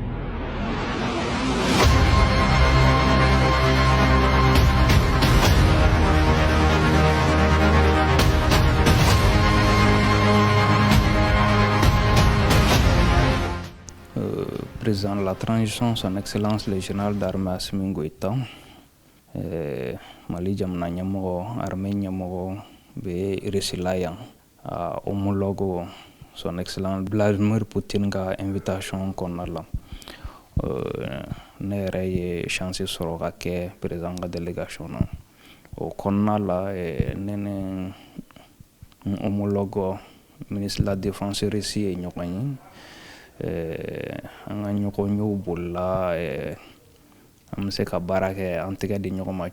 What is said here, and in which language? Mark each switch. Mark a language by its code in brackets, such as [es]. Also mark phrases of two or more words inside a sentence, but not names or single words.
[fr] Président de la transition, son excellence le général d'armée [bm] Assimi Goïta, Mali jamana ɲɛmɔgɔ armée ɲɛmɔgɔ bɛ Russie la yan a homologue [fr] son excellence [bm] Vladimir Poutine ka invitation kɔnɔna la ne yɛrɛ ye chance sɔrɔ ka kɛ président ka délégation na o kɔnɔna la ne ni homologue [fr] ministre de la défense [bm] Russie ye ɲɔgɔn ye an ka ɲɔgɔn y'o bolila an bɛ se ka baara kɛ an tɛgɛ di ɲɔgɔn ma